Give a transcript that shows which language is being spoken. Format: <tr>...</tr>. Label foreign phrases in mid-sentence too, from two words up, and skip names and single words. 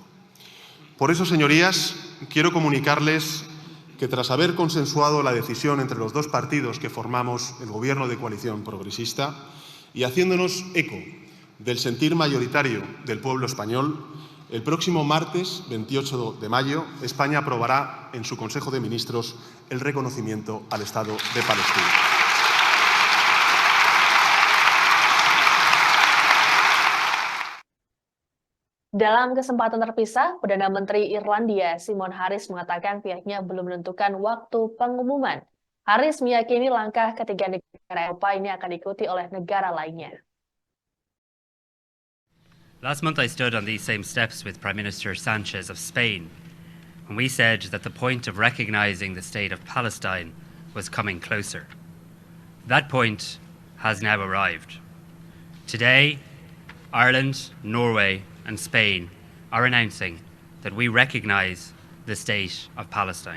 <es>Por eso, señorías, quiero comunicarles que tras haber consensuado la decisión entre los dos partidos que formamos el Gobierno de coalición progresista y haciéndonos eco del sentir mayoritario del pueblo español, el próximo martes 28 de mayo España aprobará en su Consejo de Ministros el reconocimiento al Estado de Palestina.</es> <id>Dalam kesempatan terpisah, Perdana Menteri Irlandia Simon Harris mengatakan pihaknya belum menentukan waktu pengumuman. Harris meyakini langkah ketiga negara Eropa ini akan diikuti oleh negara lainnya.</id> <en>Last month I stood on these same steps with Prime Minister Sanchez of Spain, and we said that the point of recognizing the state of Palestine was coming closer. That point has now arrived. Today, Ireland, Norway, and Spain are announcing that we recognize the state of Palestine.</en>